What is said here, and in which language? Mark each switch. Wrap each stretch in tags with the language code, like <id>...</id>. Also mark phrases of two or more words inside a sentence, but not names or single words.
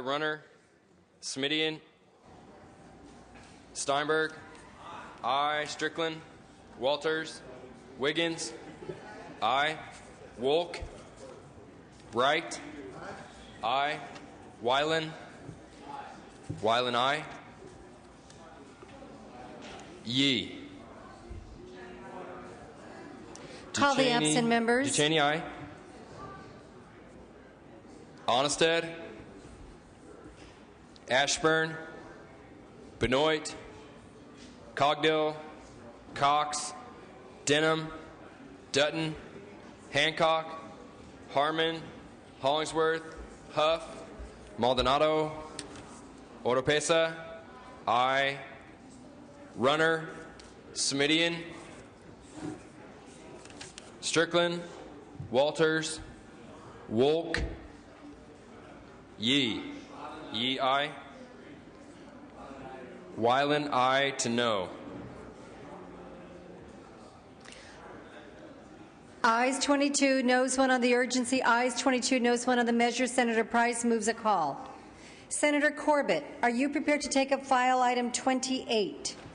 <en>Runner, Smidian, Steinberg, aye. Strickland, Walters, Wiggins, aye. Wolk, Wright, aye. Weiland, aye. Yee. Call the absent members. Ducheney, aye. Onnested, Ashburn, Benoit, Cogdill, Cox, Denham, Dutton, Hancock, Harmon, Hollingsworth, Huff, Maldonado, Oropesa, aye. Runner, Smidian, Strickland, Walters, Wolk, Yee. Yee, aye. Weiland, aye to no. Ayes 22, noes 1 on the urgency. Ayes 22, noes 1 on the measure. Senator Price moves a call. Senator Corbett, are you prepared to take up file item 28?</en>